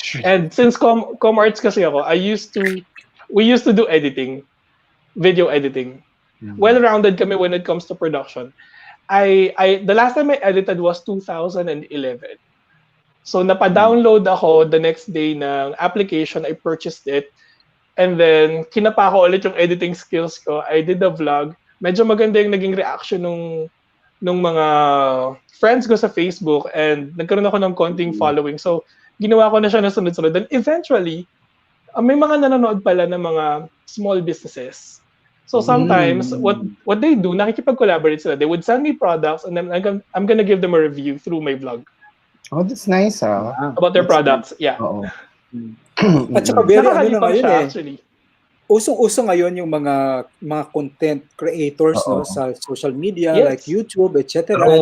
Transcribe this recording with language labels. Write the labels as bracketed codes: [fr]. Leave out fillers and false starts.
[en] And since com arts kasi ako, we used to do editing, video editing. Well-rounded kami when it comes to production. The last time I edited was 2011. So napa-download ako the next day ng application, I purchased it. And then [tl] kinapa ko ulit yung [en] editing skills ko. I did a vlog. [tl] Medyo maganda yung naging reaction nung mga friends ko sa Facebook and nagkaroon ako ng konting following. So ginawa ko na siya na sunod-sunod. [en] Then eventually, [tl] may mga nanonood pala ng mga small businesses. [en] So sometimes, what they do, [tl] nakikipag-collaborate sila. [en] They would send me products and then I'm gonna give them a review through my vlog. Oh, that's nice, About their products. Yeah. [tl] Oo. At saka very Nakakalimutan ngayon siya, actually. Usong-uso ngayon yung mga content creators sa social media like YouTube, etc.